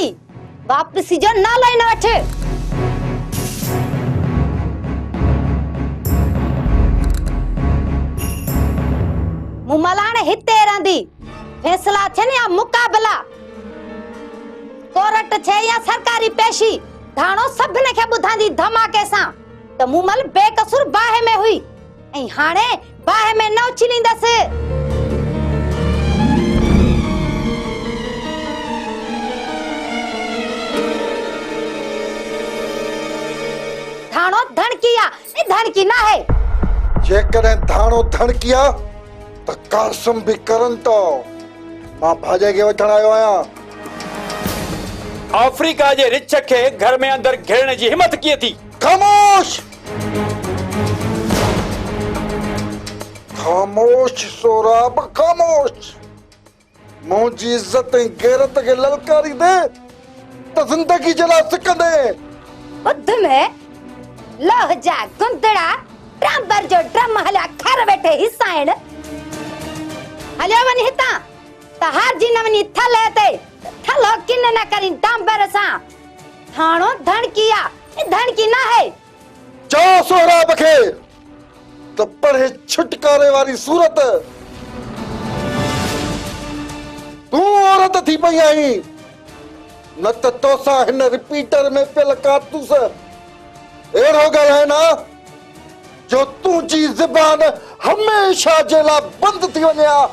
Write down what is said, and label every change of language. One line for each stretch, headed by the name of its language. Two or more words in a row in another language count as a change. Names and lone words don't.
Sindhi: वापसी जो नालो ई न वठ। मूमल हाणे हिते रहंदी। फैसला थियनि या मुकाबला। कोर्ट छे या सरकारी पेशी धाणो सभिनी खे ॿुधाईंदी धमाके सां त मूमल बेकसूर बाहि में हुई ऐं हाणे बाहि में न उछलींदसि। धाणो धणकी आ धणकी न है। जेकॾहिं धाणो धणकी आ त कासम भी करन तो। मां भाॼे खे वठण आयो आहियां। अफ्रीका जे रिछ खे घर में अंदर घेरण जी हिम्मत कीअं थी? खामोश खामोश सोराब खामोश। मुंहिंजी इज्जत ऐं गैरत खे ललकारी दे त ज़िंदगी जला सिकंदे। बुध में लोह जा गुंदड़ा ट्रांबर जो ड्रम हलिया खर वेठे हिसाइण हलियो वञ हितां त हार जी न वञी थल ते थलो किन न करी डांबर सां थाणो धणकिया धणकी ना है। चओ सोराब खे त पढ़े छुटकारे वारी सूरत। तूं औरत थी पई आहीं न त तोसां हिन रिपीटर में पियल कारतूस अहिड़ो ॻाल्हाए न जो तुंहिंजी ज़बान हमेशा जे लाइ बंदि थी वञे हा।